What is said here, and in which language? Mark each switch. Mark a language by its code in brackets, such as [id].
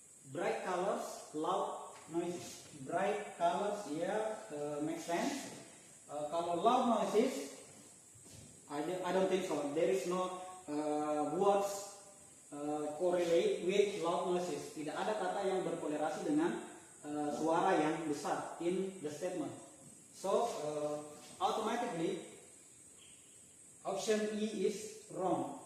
[en] Bright colors, loud noises. Bright colors, yeah, makes sense. [id] Kalau [en] loud noises, I don't think so. There is no words correlate with loud noises. [id] Tidak ada kata yang berkolerasi dengan suara yang besar [en] in the statement. So automatically option E is wrong.